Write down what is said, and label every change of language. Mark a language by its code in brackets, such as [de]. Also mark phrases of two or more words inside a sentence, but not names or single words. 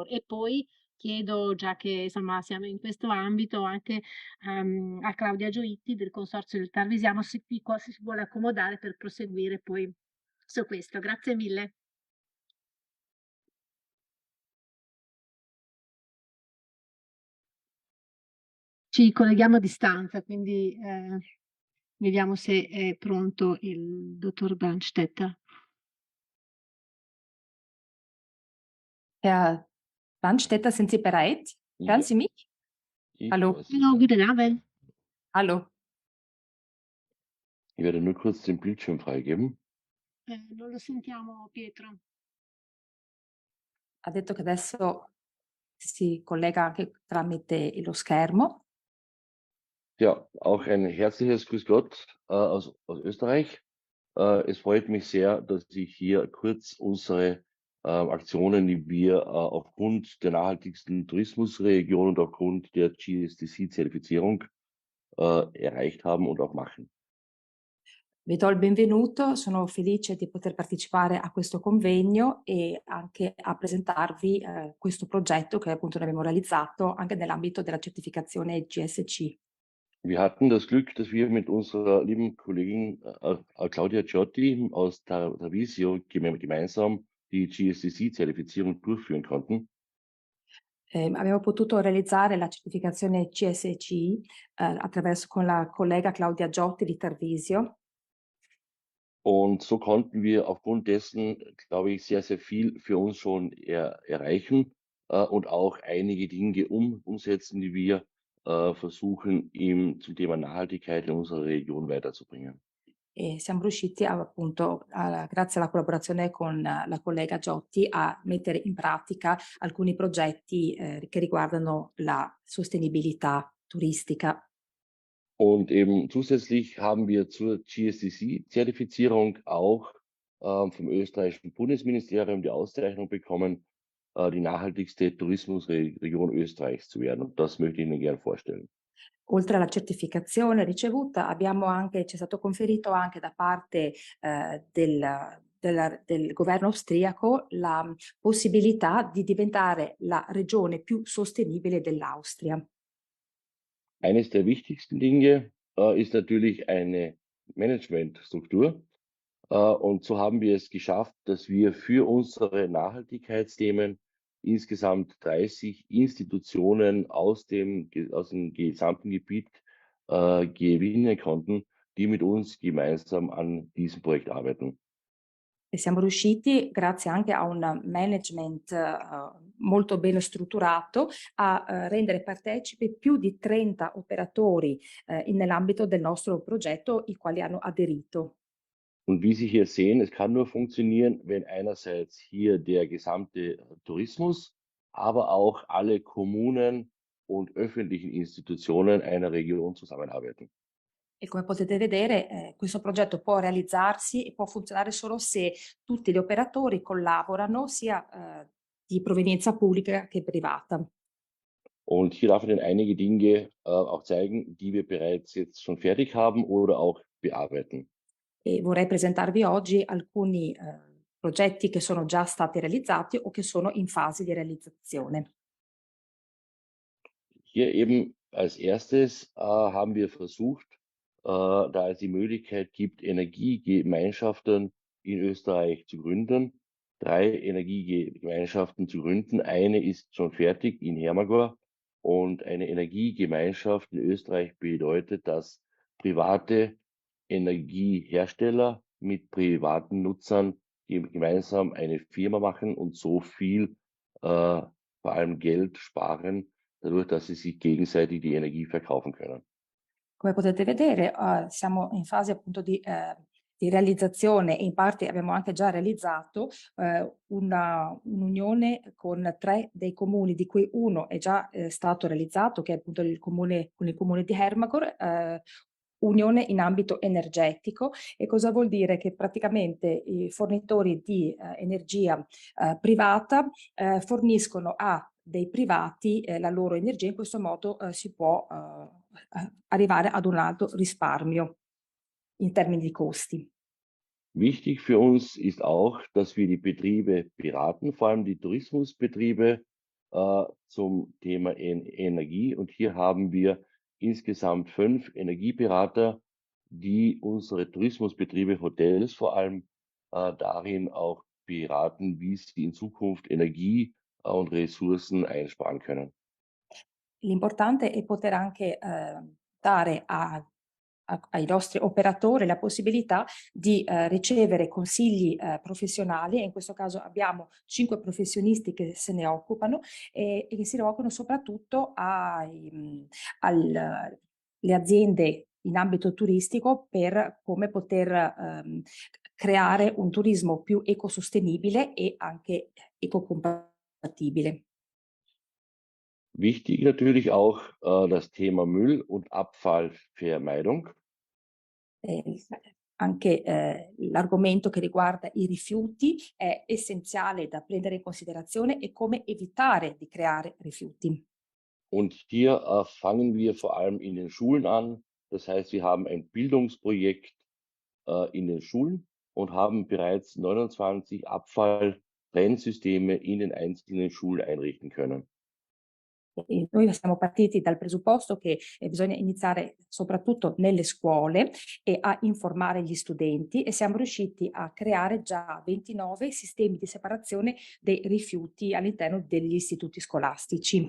[it] E poi chiedo, già che insomma siamo in questo ambito, anche a Claudia Gioitti del Consorzio del Tarvisiano se si vuole accomodare per proseguire poi su questo. Grazie mille. Ci colleghiamo a distanza, quindi vediamo se è pronto il dottor Brandstetter. [de] Herr Brandstetter, sind Sie bereit? Hören Ja, Sie mich? ich Hallo. höre Sie. Hallo, guten Abend. Hallo. Ich werde nur kurz den Bildschirm freigeben. [it] Non lo sentiamo, Pietro. Ha detto che adesso si collega anche tramite lo schermo. [de] Ja, auch ein herzliches Grüß Gott aus Österreich. Es freut mich sehr, dass ich hier kurz unsere Aktionen, die wir aufgrund der nachhaltigsten Tourismusregion und aufgrund der GSTC-Zertifizierung erreicht haben und auch machen. [it] Vi do il benvenuto, sono felice di poter partecipare a questo convegno e anche a presentarvi questo progetto che appunto noi abbiamo realizzato anche nell'ambito della certificazione GSC. [de] Wir hatten das Glück, dass wir mit unserer lieben Kollegin Claudia Ciotti aus Tarvisio gemeinsam die GSTC-Zertifizierung durchführen konnten. [it] Abbiamo potuto realizzare la certificazione GSC con la collega Claudia Giotti di Tarvisio. [de] Und so konnten wir aufgrund dessen, glaube ich, sehr, sehr viel für uns schon erreichen und auch einige Dinge umsetzen, die wir versuchen, zum Thema Nachhaltigkeit in unserer Region weiterzubringen. [it] E siamo riusciti appunto, grazie alla collaborazione con la collega Giotti, a mettere in pratica alcuni progetti che riguardano la sostenibilità turistica. [de] Und eben zusätzlich haben wir zur GSTC-Zertifizierung auch vom österreichischen Bundesministerium die Auszeichnung bekommen, die nachhaltigste Tourismusregion Österreichs zu werden. Und das möchte ich Ihnen gerne vorstellen. [it] Oltre alla certificazione ricevuta, ci è stato conferito anche da parte del governo austriaco la possibilità di diventare la regione più sostenibile dell'Austria. [de] Eines der wichtigsten Dinge ist natürlich eine Managementstruktur. Und so haben wir es geschafft, dass wir für unsere Nachhaltigkeitsthemen insgesamt 30 Institutionen aus dem gesamten Gebiet gewinnen konnten, die mit uns gemeinsam an diesem Projekt arbeiten. [it] E siamo riusciti, grazie anche a un management molto ben strutturato, a rendere partecipi più di 30 operatori nell'ambito del nostro progetto, i quali hanno aderito. [de] Und wie Sie hier sehen, es kann nur funktionieren, wenn einerseits hier der gesamte Tourismus, aber auch alle Kommunen und öffentlichen Institutionen einer Region zusammenarbeiten. [it] E come potete vedere, questo progetto può realizzarsi e può funzionare solo se tutti gli operatori collaborano, sia di provenienza pubblica che privata. [de] Und hier darf ich Ihnen einige Dinge auch zeigen, die wir bereits jetzt schon fertig haben oder auch bearbeiten. [it] E vorrei presentarvi oggi alcuni progetti che sono già stati realizzati o che sono in fase di realizzazione. [de] Hier eben als erstes haben wir versucht, da es die Möglichkeit gibt, Energiegemeinschaften in Österreich zu gründen, 3 Energiegemeinschaften zu gründen. Eine ist schon fertig in Hermagor und eine Energiegemeinschaft in Österreich bedeutet, dass private Energiehersteller mit privaten Nutzern gemeinsam eine Firma machen und so viel vor allem Geld sparen, dadurch, dass sie sich gegenseitig die Energie verkaufen können. [it] Come potete vedere, siamo in fase appunto di realizzazione e in parte abbiamo anche già realizzato un'unione con 3 dei comuni, di cui uno è già stato realizzato, che è appunto con il comune di Hermagor, unione in ambito energetico. E cosa vuol dire? Che praticamente i fornitori di energia privata forniscono a dei privati la loro energia. In questo modo si può arrivare ad un alto risparmio in termini di costi. [de] Wichtig für uns ist auch, dass wir die Betriebe beraten, vor allem die Tourismusbetriebe zum Thema Energie. Und hier haben wir insgesamt 5 Energieberater, die unsere Tourismusbetriebe, Hotels vor allem, darin auch beraten, wie sie in Zukunft Energie und Ressourcen einsparen können. [it] L'importante è poter anche dare ai nostri operatori la possibilità di ricevere consigli professionali, e in questo caso abbiamo 5 professionisti che se ne occupano e che si rivolgono soprattutto alle aziende in ambito turistico per come poter creare un turismo più ecosostenibile e anche ecocompatibile. [de] Wichtig natürlich auch das Thema Müll- und Abfallvermeidung. [it] Anche l'argomento che riguarda i rifiuti è essenziale da prendere in considerazione, e come evitare di creare rifiuti. [de] Und hier fangen wir vor allem in den Schulen an. Das heißt, wir haben ein Bildungsprojekt in den Schulen und haben bereits 29 Abfalltrennsysteme in den einzelnen Schulen einrichten können. [it] E noi siamo partiti dal presupposto che bisogna iniziare soprattutto nelle scuole e a informare gli studenti, e siamo riusciti a creare già 29 sistemi di separazione dei rifiuti all'interno degli istituti scolastici.